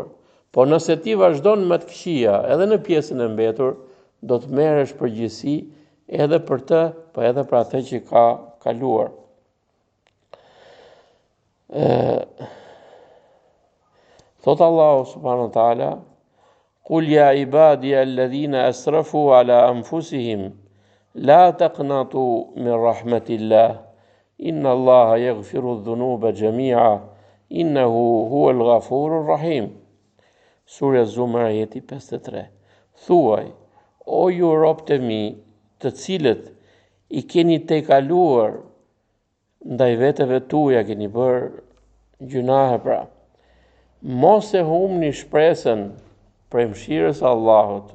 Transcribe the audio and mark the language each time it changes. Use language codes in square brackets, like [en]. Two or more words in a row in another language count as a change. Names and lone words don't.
[sq] Po nëse ti vazhdon me të këqija, edhe në pjesën e mbetur, do të merresh përgjegjësi edhe për të, po edhe për atë që ka kaluar. [ar] Thot Allahu subhanahu wa taala: "قل يا عبادي الذين أسرفوا على أنفسهم لا تقنطوا من رحمة الله إن الله يغفر الذنوب جميعا إنه هو الغفور الرحيم." [sq] Surja Zumar ajeti 53. Thuaj: o ju robët e mi, të cilët i keni tejkaluar ndaj veteve tuaja, keni bërë gjunahe pra, mos e humni shpresën për mëshirës së Allahut.